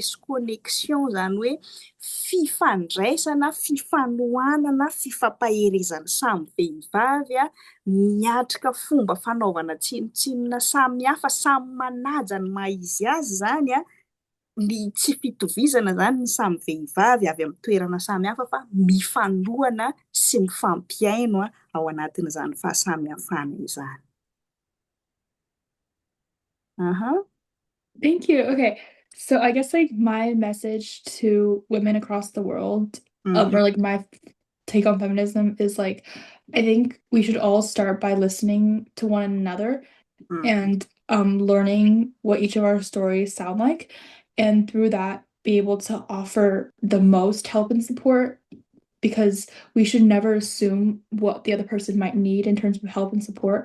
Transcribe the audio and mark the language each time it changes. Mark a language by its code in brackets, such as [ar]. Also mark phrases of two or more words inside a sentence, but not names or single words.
[mg] sy connexion, zany hoe fifandraisana, fifanohanana, fifampaherezana samy vehivavy miatrika fomba fanaovana tsinontsinona samy hafa, samy manaja ny maha izy azy zany ny tsy fitovizana zany ny samy vehivavy avy amin'ny toerana samy hafa fa mifanohana sy mifampiaino ao anatin'izany fahasamihafana izany. [en] Thank you. Okay. So I guess like my message to women across the world, or like my take on feminism is like, I think we should all start by listening to one another and learning what each of our stories sound like, and through that be able to offer the most help and support because we should never assume what the other person might need in terms of help and support.